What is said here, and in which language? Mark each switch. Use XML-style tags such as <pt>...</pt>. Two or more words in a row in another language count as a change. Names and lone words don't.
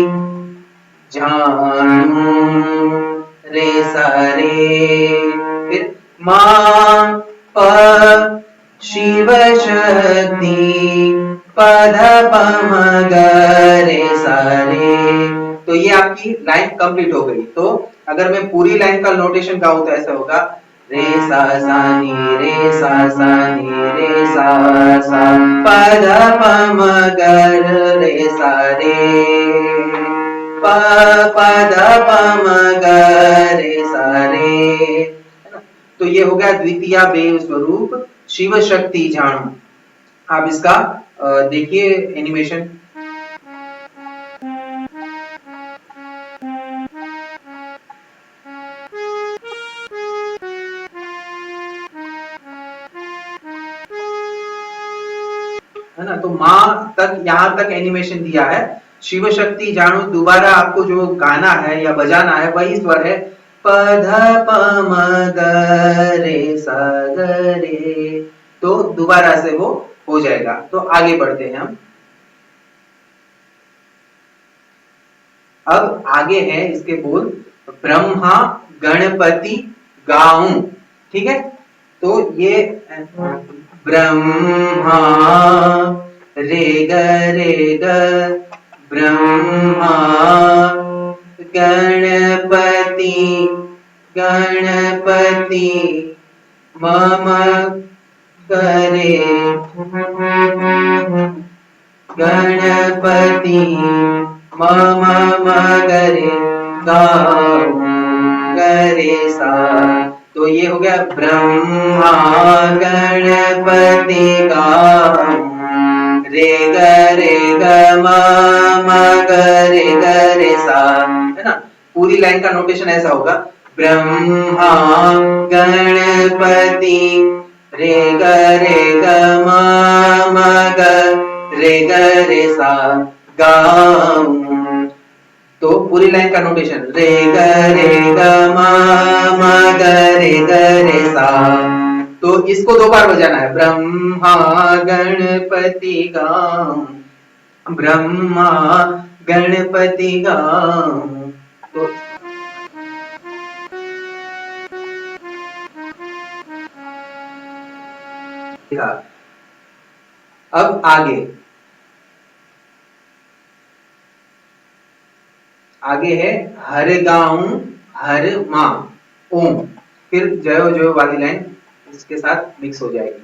<hi>जाणू रे सा रे, फिर मां प शिव शक्ति पद पम ग रे सा रे। तो ये आपकी लाइन कंप्लीट हो गई। तो अगर मैं पूरी लाइन का नोटेशन गाऊं तो ऐसा होगा रे सा सा नी रे सा सा नी रे सा सा पद पम ग रे सा रे प पद पम ग रे सा रे। तो ये हो गया</hi> <gu>દ્વિતીયા બેઉ સ્વરૂપ શિવ શક્તિ જાણૂ।</gu> <hi>आप इसका देखिए एनिमेशन। है ना, तो माँ तक यहाँ तक एनिमेशन दिया है।</hi> <gu>શિવ શક્તિ જાણૂ</gu> <hi>दोबारा आपको जो गाना है या बजाना है वही स्वर है प ध प म ग रे सा ग रे, तो दोबारा से वो हो जाएगा। तो आगे बढ़ते हैं हम। अब आगे है इसके बोल ब्रह्मा गणपति गाऊं। ठीक है, तो ये ब्रह्मा रे ग ब्रह्मा गणपति गणपति मम करे गणपति मम मगरे गाऊं गरे सा। तो ये हो गया ब्रह्मा गणपति गाऊं रे ग म गरे गरे सा। है ना, पूरी लाइन का नोटेशन ऐसा होगा ब्रह्मा गणपति रे ग म ग रे ग रे सा गाऊं। तो पूरी लाइन का नोटेशन रे ग म ग रे सा। तो इसको दो बार बजाना है ब्रह्मा गणपति गाऊं ब्रह्मा गणपति गाऊं। तो अब आगे है हर गाऊं हर मां ओम, फिर जयो जयो वाली लाइन इसके साथ मिक्स हो जाएगी।</hi>